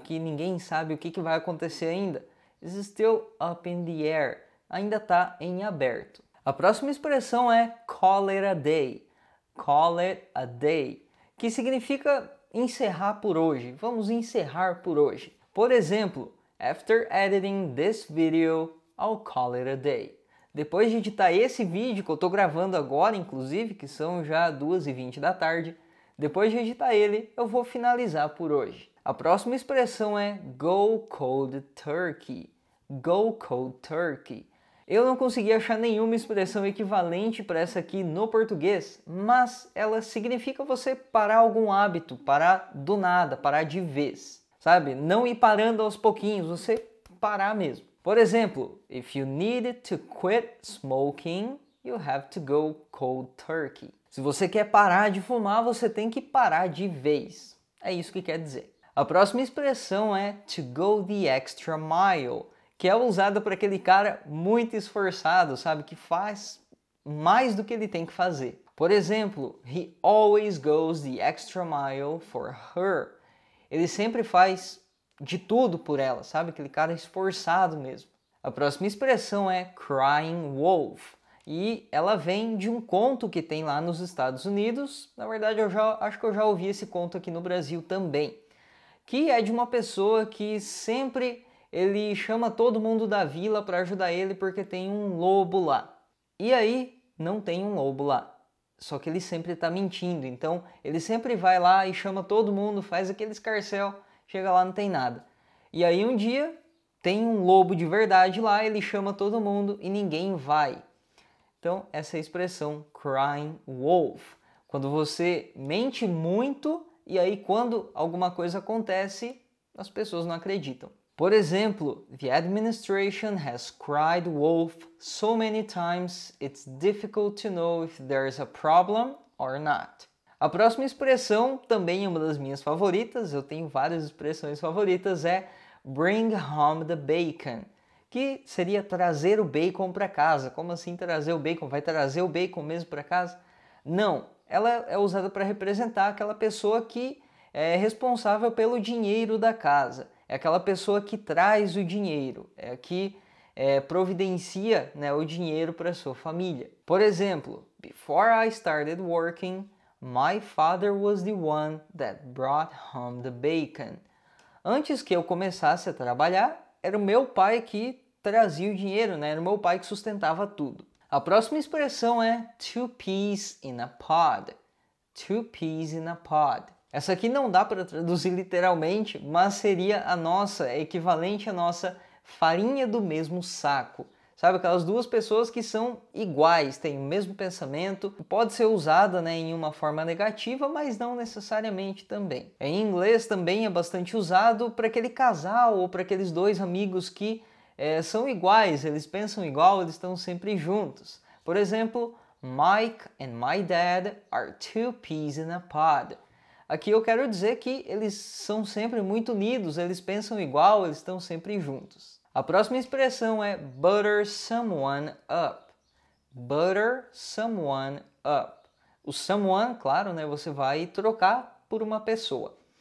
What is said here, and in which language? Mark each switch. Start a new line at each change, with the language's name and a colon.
Portuguese: Que ninguém sabe o que vai acontecer ainda.
English: Is still up in the air.
Portuguese: Ainda está em aberto. A próxima expressão é
English: call it a day. Call it a day.
Portuguese: Que significa encerrar por hoje. Vamos encerrar por hoje. Por exemplo,
English: after editing this video, I'll call it a day.
Portuguese: depois de editar esse vídeo que eu tô gravando agora, inclusive, que são já 2h20 da tarde, depois de editar ele, eu vou finalizar por hoje. A próxima expressão é
English: go cold turkey. Go cold turkey.
Portuguese: Eu não consegui achar nenhuma expressão equivalente para essa aqui no português, mas ela significa você parar algum hábito, parar do nada, parar de vez, sabe? Não ir parando aos pouquinhos, você parar mesmo. Por exemplo,
English: if you needed to quit smoking, you have to go cold turkey.
Portuguese: Se você quer parar de fumar, você tem que parar de vez. É isso que quer dizer. A próxima expressão é
English: to go the extra mile,
Portuguese: que é usada por aquele cara muito esforçado, sabe? Que faz mais do que ele tem que fazer. Por exemplo,
English: he always goes the extra mile for her.
Portuguese: Ele sempre faz de tudo por ela, sabe? Aquele cara esforçado mesmo. A próxima expressão é
English: crying wolf.
Portuguese: E ela vem de um conto que tem lá nos Estados Unidos. Na verdade, acho que eu já ouvi esse conto aqui no Brasil também. Que é de uma pessoa que sempre ele chama todo mundo da vila para ajudar ele porque tem um lobo lá. E aí, não tem um lobo lá. Só que ele sempre está mentindo. Então, ele sempre vai lá e chama todo mundo, faz aquele escarcéu, chega lá, não tem nada. E aí, um dia, tem um lobo de verdade lá, ele chama todo mundo e ninguém vai. Então, essa é a expressão
English: crying wolf.
Portuguese: Quando você mente muito e aí quando alguma coisa acontece, as pessoas não acreditam. Por exemplo,
English: the administration has cried wolf so many times it's difficult to know if there's a problem or not.
Portuguese: A próxima expressão, também é uma das minhas favoritas, eu tenho várias expressões favoritas, é
English: bring home the bacon,
Portuguese: que seria trazer o bacon para casa. Como assim trazer o bacon? Vai trazer o bacon mesmo para casa? Não, ela é usada para representar aquela pessoa que é responsável pelo dinheiro da casa. É aquela pessoa que traz o dinheiro, é que providencia, né, o dinheiro para sua família. Por exemplo,
English: before I started working, my father was the one that brought home the bacon.
Portuguese: Antes que eu começasse a trabalhar, era o meu pai que trazia o dinheiro, né? Era o meu pai que sustentava tudo. A próxima expressão é
English: two peas in a pod. Two peas in a pod.
Portuguese: Essa aqui não dá para traduzir literalmente, mas seria a nossa, equivalente à nossa farinha do mesmo saco. Sabe, aquelas duas pessoas que são iguais, têm o mesmo pensamento, pode ser usada, né, em uma forma negativa, mas não necessariamente também. Em inglês também é bastante usado para aquele casal ou para aqueles dois amigos que são iguais, eles pensam igual, eles estão sempre juntos. Por exemplo,
English: Mike and my dad are two peas in a pod.
Portuguese: Aqui eu quero dizer que eles são sempre muito unidos, eles pensam igual, eles estão sempre juntos. A próxima expressão é
English: butter someone up. Butter someone up.
Portuguese: O someone, claro, né, você vai trocar por uma pessoa.